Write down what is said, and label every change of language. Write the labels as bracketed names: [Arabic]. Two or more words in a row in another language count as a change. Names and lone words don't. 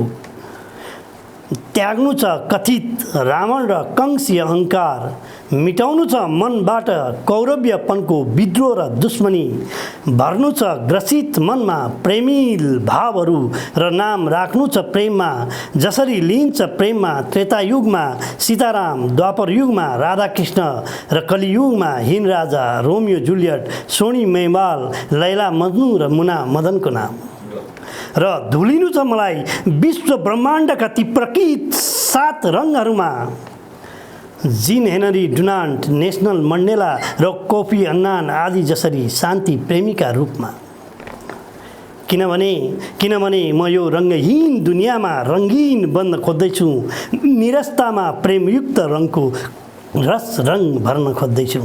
[Nepali] त्याग्नु छ कथित रावण र कंसी अहङ्कार, मिटाउनु छ मनबाट कौरव्यपनको विद्रोह र दुश्मनी, भर्नु छ ग्रसित मनमा प्रेमिल भावहरू र नाम राख्नु छ प्रेममा, जसरी लिन्छ प्रेममा त्रेतायुगमा सीताराम, द्वापर युगमा राधाकृष्ण र कलियुगमा हिन राजा, रोमियो जुलियट, सोनी मेवाल, लैला मजनू र मुना मदनको नाम। र धुलिनु छ मलाई विश्व ब्रह्माण्डका ती प्रकृत 7 रङहरूमा, जिन हेनरी डुनान्ट, नेल्सन मण्डेला र कोफी अन्नान आदि जसरी शान्ति प्रेमीका रूपमा। किनभने म यो रङ्गहीन दुनियाँमा रङ्गीन बन्न खोज्दैछु, निरस्तामा प्रेमयुक्त रङको रस रङ भर्न खोज्दैछु।